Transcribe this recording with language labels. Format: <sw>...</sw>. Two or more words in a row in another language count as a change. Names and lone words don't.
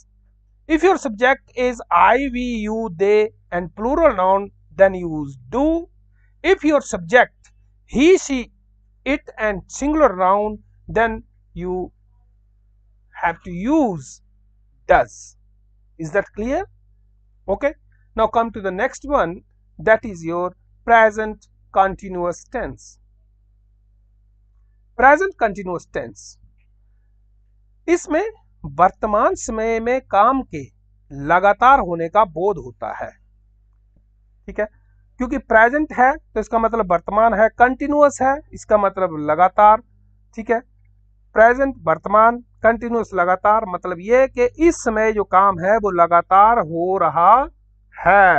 <en>If your subject is I, we, you, they and plural noun, then use do. If your subject he, she, it and singular noun, then you have to use does. Is that clear? Okay. Now come to the next one, that is your present continuous tense. Present continuous tense,</en> <hi>इसमें वर्तमान समय में काम के लगातार होने का बोध होता है। ठीक है, क्योंकि प्रेजेंट है तो इसका मतलब वर्तमान है, कंटिन्यूअस है इसका मतलब लगातार। ठीक है, प्रेजेंट वर्तमान कंटिन्यूअस लगातार, मतलब ये कि इस समय जो काम है वो लगातार हो रहा है।</hi>